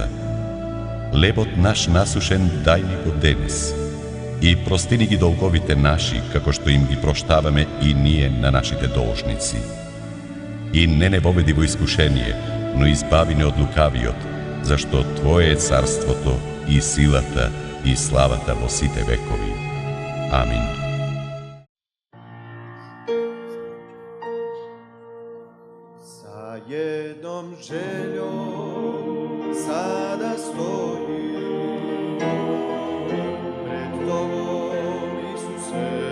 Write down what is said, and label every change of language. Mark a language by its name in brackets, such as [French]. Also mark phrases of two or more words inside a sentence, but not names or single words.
[Macedonian] Лебот наш насушен дај ни го денес и прости ни ги долговите наши, како што им ги проштаваме и ние на нашите должници. И не воведи во искушение, но избави не од лукавиот, зашто Твое е царството и силата и славата во сите векови. Амин. [Serbian] Sa jednom željom sada stojim pred Tobom, Isuse,